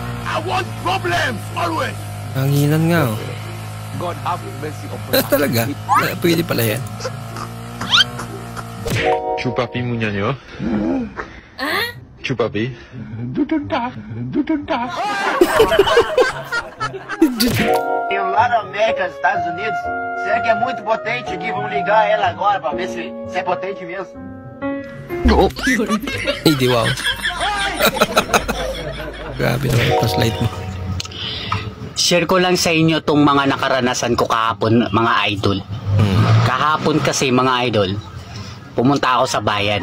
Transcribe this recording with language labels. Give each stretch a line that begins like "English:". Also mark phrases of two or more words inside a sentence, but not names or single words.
English: I want problems always.
Filipino: Hanginan nga oh.
English: God have mercy upon us.
Filipino: Talaga? Pwede pala yan. Chupapi mo niya nyo? Chupapi?
Portuguese: Tem lá na América, nos Estados Unidos. Será que é muito potente aqui? Vamos ligar ela agora pra ver se é potente mesmo.
Filipino: Hindi wow. Grabe naman yung flashlight mo. Share ko lang sa inyo tong mga nakaranasan ko kahapon, mga idol. Kahapon kasi, mga idol, pumunta ako sa bayan.